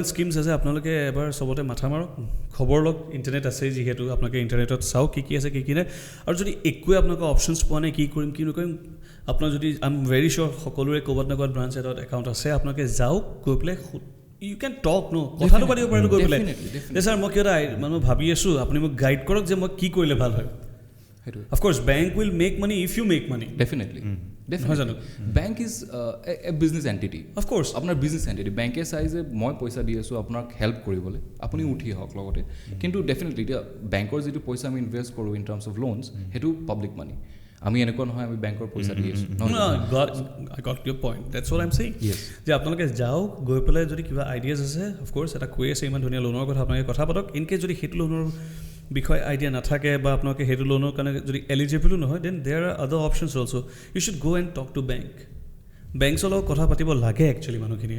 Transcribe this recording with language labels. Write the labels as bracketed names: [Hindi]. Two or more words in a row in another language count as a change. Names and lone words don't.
[Assamese] স্কিমছ আছে আপোনালোকে এবাৰ চবতে মাথা মাৰক, খবৰ লওক, ইণ্টাৰনেট আছে যিহেতু আপোনালোকে ইণ্টাৰনেটত চাওক কি আছে কি নাই, আৰু যদি একোৱে আপোনালোকে অপশ্যনছ পোৱা নাই কি কৰিম কি নকৰিম, আপোনাৰ যদি [English] I am very sure [Assamese] সকলোৰে ক'ৰবাত না ক'ৰবাত ব্ৰাঞ্চ এটাত একাউণ্ট আছে, আপোনালোকে যাওক, গৈ পেলাই [English] you can talk [Assamese] ন, কথাটো পাতিব পাৰে গৈ পেলাই যে ছাৰ মই কিবা এটা মানে ভাবি আছোঁ, আপুনি মোক গাইড কৰক যে মই কি কৰিলে ভাল হয়। [English] of course bank will make money if you make money, definitely definitely bank is a business entity, of course [Assamese] আপোনাৰ [English] business entity. [Assamese] বেংকে চাই যে মই পইচা দি আছোঁ আপোনাক হেল্প কৰিবলৈ, আপুনি উঠি আহক লগতে। কিন্তু ডেফিনেটলি এতিয়া বেংকৰ যিটো পইচা আমি ইনভেষ্ট কৰোঁ [English] in terms of loans, [Assamese] সেইটো [English] public money. [Assamese] আমি এনেকুৱা নহয় আমি বেংকৰ পইচা দি আছোঁ। [English] I got your point. That's what I'm saying. [Assamese] যে আপোনালোকে যাওক, গৈ পেলাই যদি কিবা আইডিয়াছ আছে, অফক'ৰ্ছ এটা কৈ আছে ইমান ধুনীয়া লোনৰ কথা, আপোনালোকে কথা পাতক। ইনকেছ যদি সেইটো লোনৰ বিষয়ে আইডিয়া নাথাকে বা আপোনালোকে সেইটো লোনৰ কাৰণে যদি এলিজিবলো নহয়, [English] then there are other options also'. you should go and talk to bank. [Assamese] বেংকছৰ লগত কথা পাতিব লাগে একচুৱেলি মানুহখিনিয়ে।